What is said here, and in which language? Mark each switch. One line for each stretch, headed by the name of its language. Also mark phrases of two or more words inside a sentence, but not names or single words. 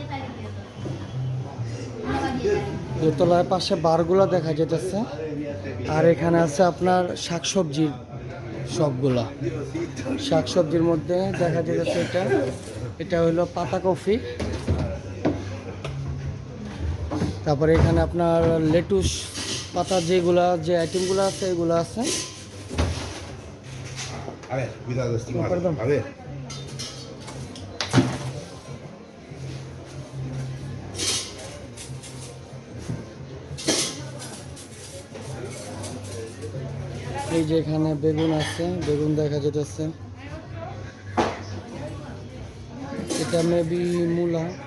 Bangla: দোতলায় পাশে বারগুলা দেখা যেতেছে, আর এখানে আছে আপনার শাকসবজির সবগুলা। শাকসবজির মধ্যে দেখা যেতেছে এটা হলো পাতাকপি, তারপরে এখানে আপনার লেটুস পাতা যে আইটেমগুলো আছে এগুলো আছে।
Spanish: A ver, cuidado, estimado. perdón. A ver.
Bangla: এই যে এখানে বেগুন আছে, বেগুন দেখা যেতেছে। এটা মেবি মূলা।